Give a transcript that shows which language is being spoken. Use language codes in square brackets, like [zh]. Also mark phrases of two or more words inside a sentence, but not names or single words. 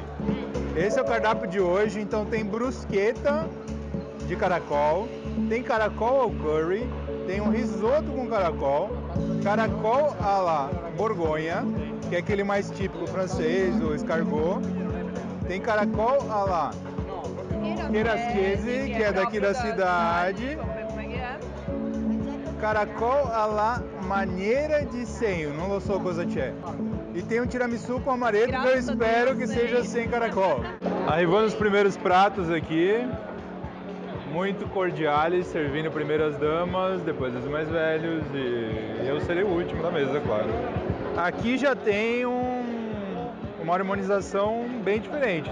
[pt] Esse é o cardápio de hoje, então tem bruschetta de caracol, tem caracol ao curry, tem um risoto com caracol, caracol à la Borgonha, que é aquele mais típico francês, o escargot, tem caracol à la Cherasquese, que é daqui da cidade, caracol à la Maniera di Segno, [it] não lo so cosa c'è. [pt] E tem um tiramisu com amaretto que eu espero que seja sem caracol. Arrivando os primeiros pratos aqui, muito cordiais, servindo primeiro as damas, depois os mais velhos e eu serei o último da mesa, claro. Aqui já tem uma harmonização bem diferente.